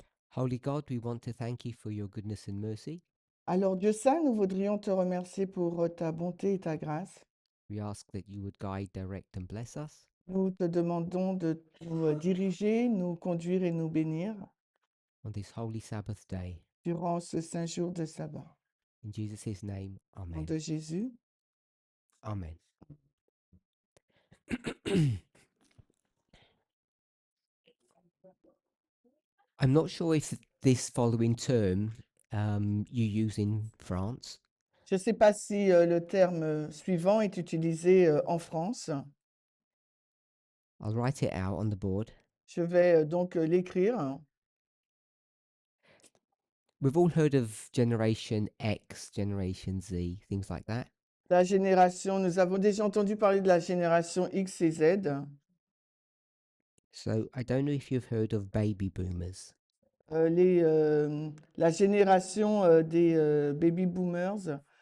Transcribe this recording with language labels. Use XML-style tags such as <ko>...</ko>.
<en>Holy God, we want to thank you for your goodness and mercy.</en> <fr>Alors, Dieu saint, nous voudrions te remercier pour ta bonté et ta grâce.</fr> <en>We ask that you would guide, direct, and bless us.</en> <fr>Nous te demandons de nous diriger, nous conduire et nous bénir</fr> <en>On this holy Sabbath day.</en> <fr>durant ce saint jour de sabbat.</fr> <en>In Jesus' name,</en> <fr>Au nom Amen. de Jésus. Amen.</fr> <en>I'm not sure if this following term you use in France.</en> <fr>Je ne sais pas si le terme suivant est utilisé en France.</fr> <en>I'll write it out on the board.</en> <fr>Je vais donc l'écrire.</fr> <en>We've all heard of Generation X, Generation Z, things like that.</en> <fr>La génération, nous avons déjà entendu parler de la génération X et Z.</fr> <en>So I don't know if you've heard of baby boomers.</en> <fr>La génération des baby boomers.</fr>